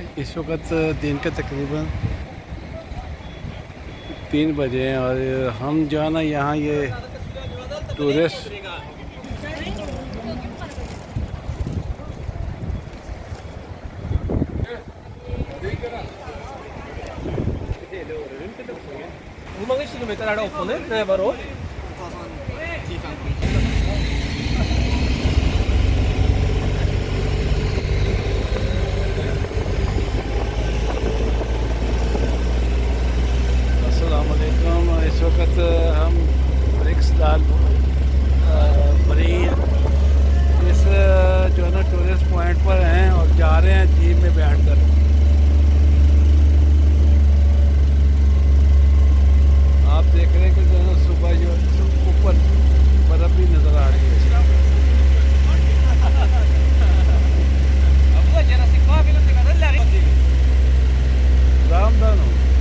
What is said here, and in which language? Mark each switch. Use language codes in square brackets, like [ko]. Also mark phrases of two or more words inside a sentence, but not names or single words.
[hi] इस वक्त दिन के तकरीबन 3 बजे हैं और हम जो है ना यहाँ ये टूरिस्ट [sv] Hur många kilometer är det upp och ner? Nej, vadå? [ar] السلام عليكم. [hi] इस वक्त हम ब्रिक्स लाल मरीन इस जो है ना [en] tourist point [hi] पर हैं और जा रहे हैं जीप में बैठकर। आप देख रहे हैं कि जो है ना सुबह जो ऊपर बर्फ़ भी नज़र आ रही है। रामदान